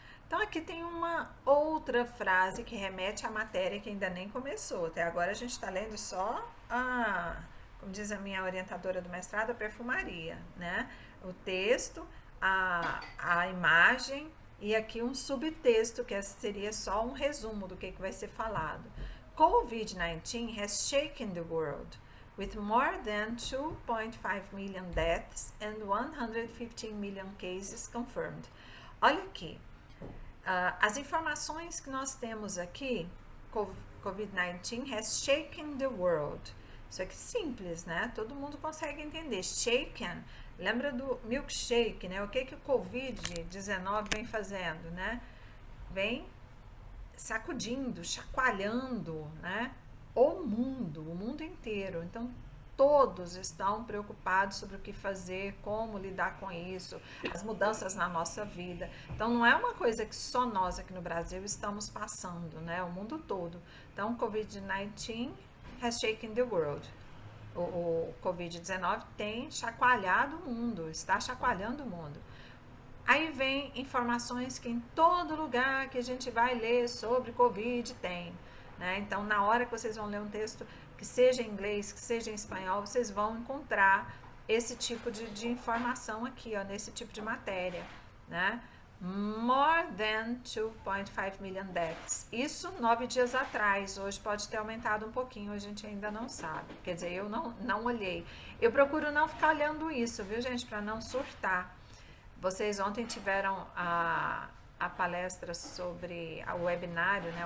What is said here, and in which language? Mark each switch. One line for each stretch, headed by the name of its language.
Portuguese: Então aqui tem uma outra frase que remete à matéria que ainda nem começou. Até agora a gente está lendo só como diz a minha orientadora do mestrado, a perfumaria, né? O texto, a imagem e aqui um subtexto que seria só um resumo do que vai ser falado.
English: COVID-19 has shaken the world with more than 2.5 million deaths and 115 million cases confirmed.
Portuguese: Olha aqui, as informações que nós temos aqui,
English: COVID-19 has shaken the world.
Portuguese: Isso aqui é simples, né? Todo mundo consegue entender. Shaken, lembra do milkshake, né? O que o COVID-19 vem fazendo, né? Vem sacudindo, chacoalhando, né? O mundo inteiro. Então, todos estão preocupados sobre o que fazer, como lidar com isso, as mudanças na nossa vida. Então, não é uma coisa que só nós aqui no Brasil estamos passando, né? O mundo todo.
English: Então, COVID-19 has shaken the world.
Portuguese: O COVID-19 tem chacoalhado o mundo, está chacoalhando o mundo. Aí vem informações que em todo lugar que a gente vai ler sobre Covid tem, né? Então, na hora que vocês vão ler um texto, que seja em inglês, que seja em espanhol, vocês vão encontrar esse tipo de informação aqui, ó, nesse tipo de matéria, né?
English: More than 2.5 million deaths.
Portuguese: Isso 9 dias atrás, hoje pode ter aumentado um pouquinho, a gente ainda não sabe. Quer dizer, eu não olhei. Eu procuro não ficar olhando isso, viu, gente, para não surtar. Vocês ontem tiveram a palestra sobre o webinário, né?